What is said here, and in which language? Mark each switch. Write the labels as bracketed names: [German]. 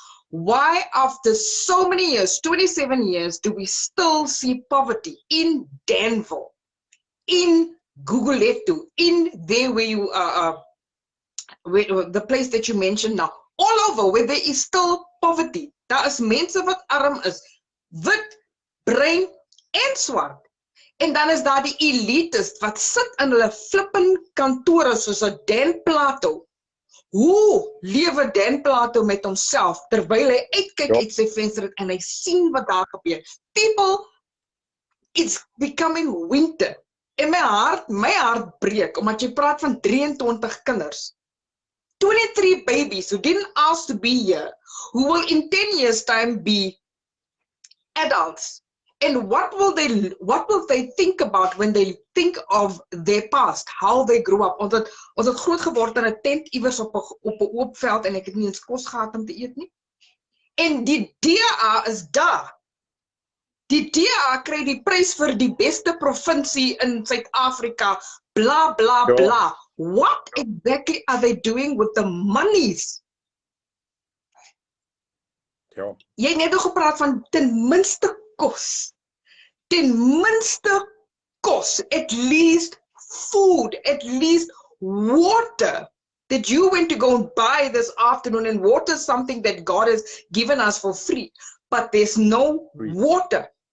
[English] Why after so many years, 27 years, do we still see poverty in Danville? In Gugulethu, in there where you the place that you mentioned now, all over where there is still poverty. [Afrikaans] Daar is mense wat arm is, wit, bruin en swart. En dan is daar die elites wat sit in hulle flippin kantore soos 'n Dan Plato. Hoe lewe Dan Plato met homself terwyl hy uitkyk uit sy venster en hy sien wat daar gebeur? [English] People, it's becoming winter. [Afrikaans] En my hart breek, omdat jy praat van 23 kinders. [English] 23 babies who didn't ask to be here, who will in 10 years' time be adults. And what will they think about when they think of their past, how they grew up? [Afrikaans] Ons het groot geword in 'n tent iewers op 'n oop veld en ek het nie eens kos gehad om te eet nie. En die DA is daar. Die DA kry die prys vir die beste provinsie in Suid-Afrika, bla bla bla. [English] What exactly are they doing with the monies? [Afrikaans] Ja. Jy het net nog gepraat van ten minste kos. Ten minste kos, [English] at least food, at least water that you went to go and buy this afternoon, and water is something that God has given us for free, but there's no water.